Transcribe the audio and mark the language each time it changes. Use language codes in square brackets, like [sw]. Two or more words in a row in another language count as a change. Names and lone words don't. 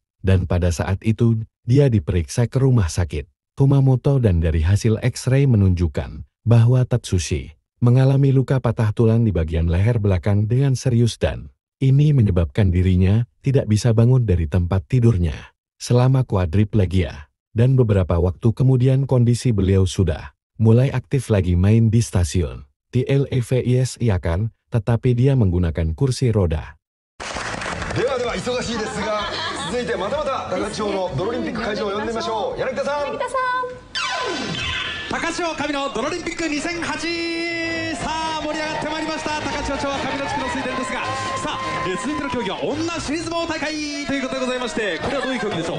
[id] Dan pada saat itu, dia diperiksa ke rumah sakit Kumamoto dan dari hasil X-ray menunjukkan bahwa Tetsushi mengalami luka patah tulang di bagian leher belakang dengan serius, dan ini menyebabkan dirinya tidak bisa bangun dari tempat tidurnya selama quadriplegia. Dan beberapa waktu kemudian kondisi beliau sudah mulai aktif lagi main di stasiun TLEVIS, iya kan, tetapi dia menggunakan kursi roda. [ja] では忙しいですが、続いてまたまた高千穂のドロリンピック会場を呼んでみましょう。柳田さん。高千穂神のドロリンピック2008、さあ盛り上がってまいりました。高千穂町は神野地区の水田ですが、さあ、続いての競技は女尻相撲大会ということでございまして、これはどういう競技でしょう。